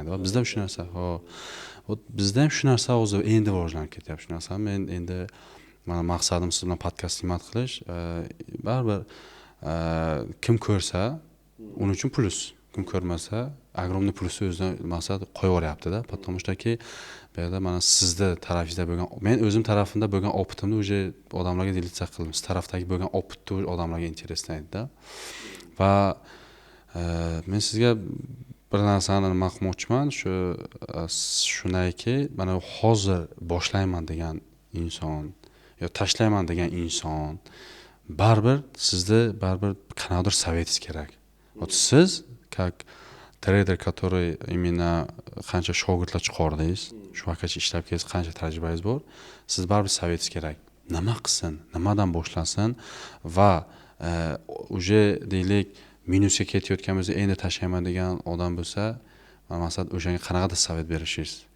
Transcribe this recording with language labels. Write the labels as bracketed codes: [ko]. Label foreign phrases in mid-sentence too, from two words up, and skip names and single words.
[uz] Va bizda ham shu narsa, bizda ham shu narsa o'zi endi rivojlanib ketyapti. Shu narsa men endi mana maqsadim siz bilan podkast xizmat qilish, baribir kim ko'rsa uning uchun plus, kim ko'rmasa огромный plusni o'zidan maqsad qo'yib yuboryapti-da. [ru] Потому что [uz] bu yerda mana sizni tarafingizda bo'lgan, men o'zim tarafimda bo'lgan opitimni o'sha odamlarga delitsa qildim. Siz tarafdagi bo'lgan opitni odamlarga intereslaydi-da. Va men sizga bir narsani nima qilmoqchiman, shunayki, mana hozir boshlayman degan inson yo tashlayman degan inson baribir sizda baribir qanaqadir savetingiz kerak. Вот siz [ru] как trader, который именно [uz] qancha shogirdlar chiqardingiz, shu vaqtgacha ishlab kelsiz, qancha tajribangiz bor, siz baribir savetingiz kerak. Nima qilsin, nimadan boshlasin va уже deylik minusga ketayotgan bo'lsa, endi tashlayman degan odam bo'lsa, maqsad o'shanga qanaqadir savet berishingiz.